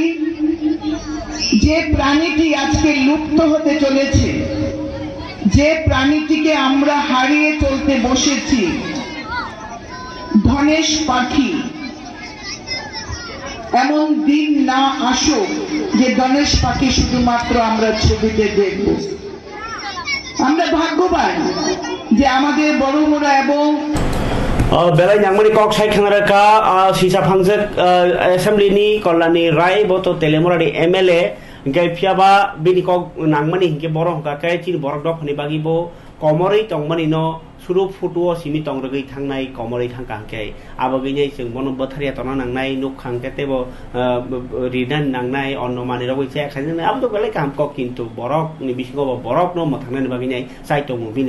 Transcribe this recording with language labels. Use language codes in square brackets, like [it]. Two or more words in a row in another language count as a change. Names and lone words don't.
[bn] যে প্রাণীটি আজকে লুপ্ত হতে চলেছে, যে প্রাণীটিকে আমরা হারিয়ে চলতে বসেছি, ধনেশ পাখি, এমন দিন না আসুক যে ধনেশ পাখি শুধুমাত্র আমরা ছবিতে দেখব। আমরা ভাগ্যবান যে আমাদের বড়মুড়া এবং [trp] belai nyangmani kok sai khangraka sisa phangjak assembly ni kolani rai boto telemoradi MLA gai phiaba bini kok nangmani hingke borok ka kai chin borok dok phani bagi bo komori tongmani no suru photo simi tongroi thangnai komori thangka ke abagi nei jeng bono botharia tona nangnai nuk khangke tebo ridan nangnai onno mani rogoi che khaini abdo belai kam kok kintu borok ni bisingo borok no mathangna bagi nei sai tong bini